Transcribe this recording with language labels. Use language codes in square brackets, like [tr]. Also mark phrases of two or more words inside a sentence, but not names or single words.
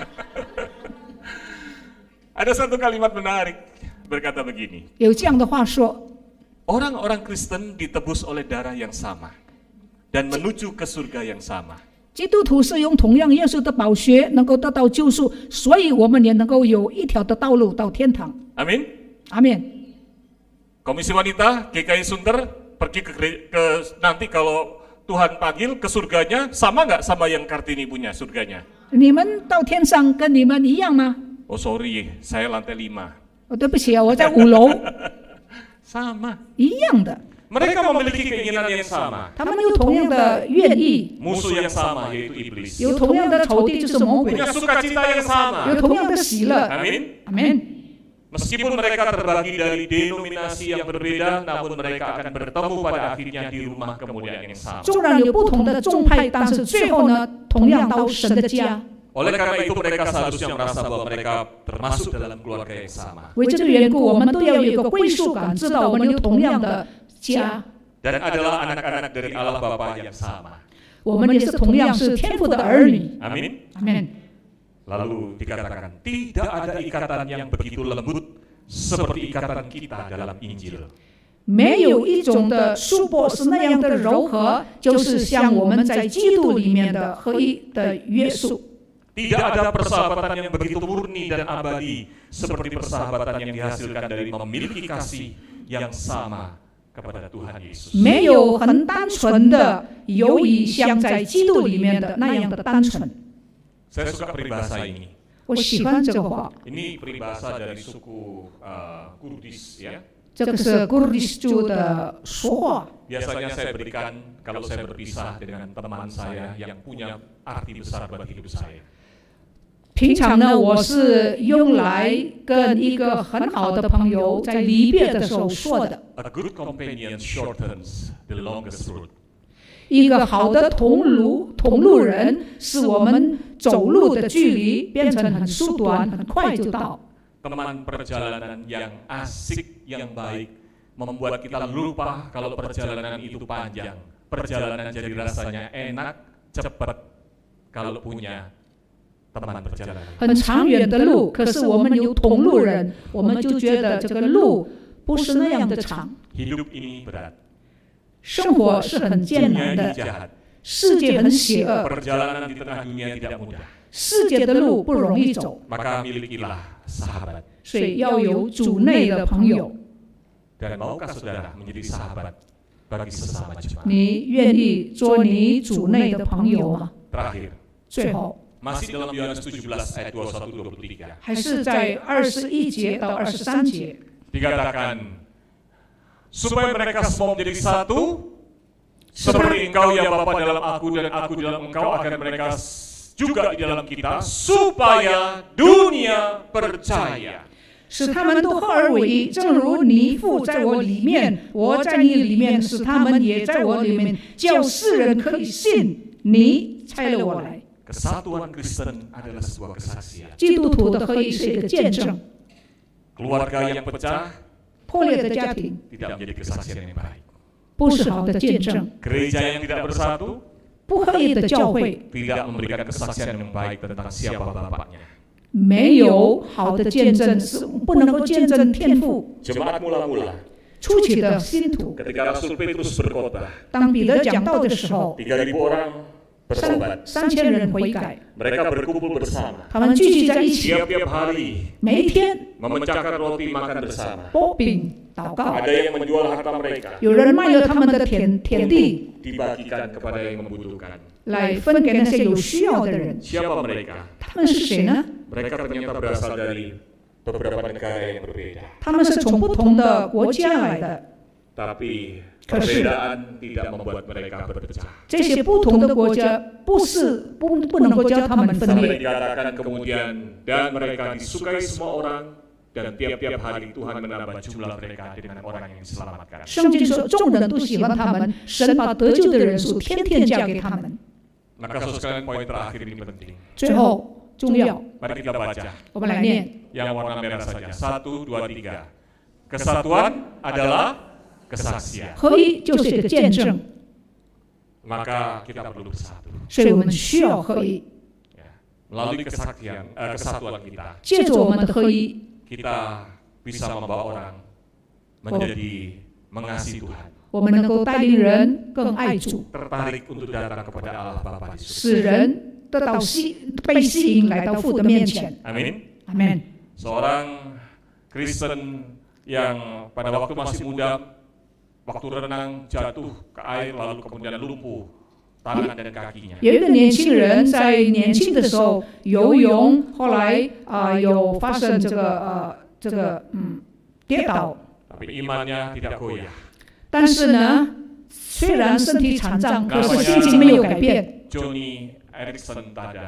[id] Ada satu kalimat menarik berkata begini. [zh] 有这样的话说， [id] Orang-orang Kristen ditebus oleh darah yang sama dan menuju ke surga yang sama. [zh] 基督徒是用同样耶稣的宝血能够得到救赎，所以我们也能够有一条的道路到天堂。 [id] Amin. [zh] 阿门。 [id] Komisi Wanita GKI Sunter pergi ke nanti kalau Tuhan panggil ke surganya sama nggak sama yang Kartini punya surganya? [zh] 你们到天上跟你们一样吗？ [en] Oh sorry, [id] saya lantai 5. [zh] 对不起啊，我在5楼， [id] Sama. [zh] 一样的。 [id] Mereka memiliki keinginan yang sama. [zh] 他们有同样的愿意， [id] Musuh yang sama yaitu iblis. [zh] 有同样的仇敌，就是魔鬼， [id] Punya sukacita yang sama. [zh] 有同样的喜乐。 [id] Amin. [zh] 阿门。 [id] Meskipun mereka terbagi dari denominasi yang berbeda, namun mereka akan bertemu pada akhirnya di rumah kemuliaan yang sama. [zh] 纵然有不同的宗派，但是最后呢，同样到神的家。 [id] Oleh karena itu mereka seharusnya merasa bahwa mereka termasuk dalam keluarga yang sama. [zh] 为这个缘故，我们都要有一个归属感，知道我们有同样的家， [id] Dan adalah anak-anak dari Allah Bapa yang sama. [zh] 我们也是同样是天父的儿女。 [id] Amin. [zh] 阿门。 [id] Lalu dikatakan tidak ada ikatan yang begitu lembut seperti ikatan kita dalam Injil. [zh] 没有一种的束缚是那样的柔和，就是像我们在基督里面的合一的约束。 [id] Tidak ada persahabatan yang begitu murni dan abadi seperti persahabatan yang dihasilkan dari memiliki kasih yang sama kepada Tuhan Yesus. [zh] 没有很单纯的友谊，像在基督里面的那样的单纯。 [id] Saya suka peribahasa ini. [zh] 我喜欢这个话， [id] Ini peribahasa dari suku Kurdis ya. [zh] 这个是古尔斯族的说话。 [id] Biasanya saya berikan kalau saya berpisah dengan teman saya yang punya arti besar buat hidup saya. [zh] 平常呢，我是用来跟一个很好的朋友在离别的时候说的。 [en] A good companion shortens the longest road. [zh] 一个好的同路人，使我们走路的距离变成很缩短，很快就到。 [id] Teman perjalanan yang asik, yang baik, membuat kita lupa kalau perjalanan itu panjang. Perjalanan jadi rasanya enak, cepat kalau punya teman perjalanan. [zh] 很长远的路，可是我们有同路人，我们就觉得这个路不是那样的长。 [id] Hidup ini berat. [zh] 生活是很艰 [id] Dunia [zh] 难 [id] ini [zh] 的， [id] jahat. [zh] 世界很邪恶， [id] Perjalanan di tengah dunia tidak mudah. [zh] 世界的路不容易走， [id] Maka milikilah sahabat. [zh] 所以要有主内的朋友。 [id] Dan maukah saudara menjadi sahabat bagi sesama jemaat? [zh] 你愿意做你主内的朋友吗？ [id] Terakhir, [zh] 最后 [id] masih dalam Yohanes 17 ayat 21-23. [zh] 还是在21节到23节， [id] Dikatakan supaya mereka semua menjadi satu seperti engkau ya Bapa dalam aku dan aku dalam engkau agar mereka juga di dalam kita supaya dunia percaya. [zh] 使他们都合而为一，正如你父在我里面，我在你里面，使他们也在我里面，叫世人可以信你差了我来。 [id] Kesatuan Kristen adalah sebuah kesaksian. [zh] 基督徒的合一是一个见证， [id] Keluarga yang pecah [zh] 破裂的家庭 [id] tidak menjadi kesaksian yang baik. [zh] 不是好的见证， [id] Gereja yang tidak bersatu [zh] 不合一的教会 [id] tidak memberikan kesaksian yang baik tentang siapa Bapaknya. [zh] 没有好的见证，是不能够见证天父。 [id] Jemaat mula-mula [zh] 初期的信徒， [id] ketika Rasul Petrus berkhotbah, [zh] 当彼得讲道的时候， [id] 3.000 orang bertobat. [zh] 3000 人悔改， [id] Mereka berkumpul bersama. [zh] 他们聚集在一起， [id] Tiap-tiap hari [zh] 每一天 [id] memecahkan roti makan bersama. [zh] 剥饼祷告。 [id] Ada yang menjual harta mereka [zh] 有人卖了他们的田地， [id] dibagikan kepada yang membutuhkan. [zh] 来分给那些有需要的人。 [id] Siapa mereka? [zh] 他们是谁呢？ [id] Mereka ternyata berasal dari beberapa negara yang berbeda. [zh] 他们是从不同的国家来的， [id] Tapi perbedaan tidak membuat mereka berpecah. [zh] 这些不同的国家不能够叫他们分 [id] Sampai [zh] 裂。 [id] dikatakan kemudian dan mereka disukai semua orang dan tiap-tiap hari Tuhan menambah jumlah mereka dengan orang yang diselamatkan. [zh] 圣经说，众人都喜欢他们，神把得救的人数天天加给他们。 [id] Maka saudara sekalian poin terakhir ini penting. [zh] 最后重要， [id] Mari kita baca [zh] 我们来念。 [id] yang warna merah saja. 1, 2, 3. Kesatuan adalah kesaksian. [zh] 合一就是一个见证， [id] Maka kita perlu bersatu. [zh] 所以我们需要合一。 [id] Ya. Melalui kesatuan kita, [zh] 借助我们的合一， [id] kita bisa membawa orang menjadi mengasihi Tuhan, [zh] 我们能够带领人更爱主， [id] tertarik untuk datang kepada Allah Bapa di surga. [zh] 使人得到被吸引来到父的面前。 [id] Amin. [zh] 阿门。 [id] Seorang Kristen yang pada waktu masih muda, waktu renang jatuh ke air lalu kemudian lumpuh tangan dan kakinya. [zh] 有一个年轻人在年轻的时候游泳，后来有发生这个跌倒， [id] Tapi imannya tidak goyah. [zh] 但是呢，虽然身体残障，可是心情没有改变。 [id] Johnny Erickson Tada.